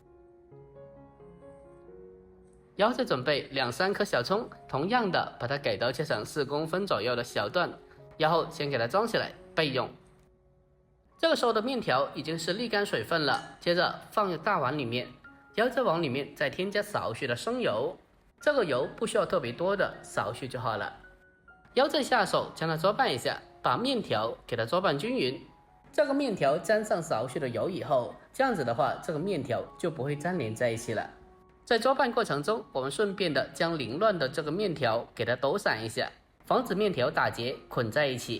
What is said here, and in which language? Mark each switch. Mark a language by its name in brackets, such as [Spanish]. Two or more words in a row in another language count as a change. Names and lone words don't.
[Chinese] 然後再準備2-3顆小蔥，同樣的把它改刀切成4公分左右的小段，然後先給它裝起來備用。這個時候的麵條已經是瀝乾水分了，接着放入大碗裡面，然後再往裡面再添加少許的生油，這個油不需要特別多的，少許就好了。然後再下手將它搓拌一下，把麵條給它搓拌均勻。这个面条沾上少许的油以后，这样子的话，这个面条就不会粘连在一起了。在做饭过程中，我们顺便的将凌乱的这个面条给它抖散一下，防止面条打结捆在一起。